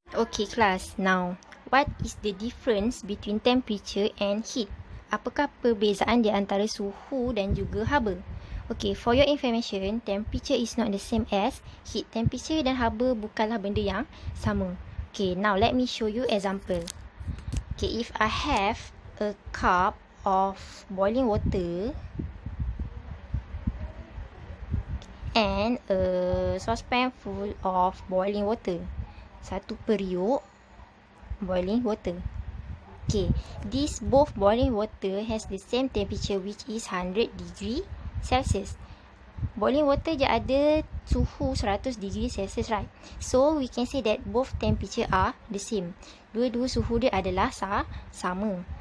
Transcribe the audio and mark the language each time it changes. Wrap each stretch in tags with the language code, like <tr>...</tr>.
<en>Okay class, now what is the difference between temperature and heat?</en> <ms>Apakah perbezaan di antara suhu dan juga haba?</ms> <en>Okay, for your information, temperature is not the same as heat.</en> <ms>Temperature dan haba bukanlah benda yang sama.</ms> <en>Okay, now let me show you example. Okay, if I have a cup of boiling water and a saucepan full of boiling water,</en> <ms>satu periuk</ms> <en>boiling water. Okay, this both boiling water has the same temperature which is 100 degree Celsius.</en> <ms>Boiling water je ada suhu 100 degree Celsius,</ms> <en>right? So, we can say that both temperature are the same.</en> <ms>Dua-dua suhu dia adalah sama.</ms>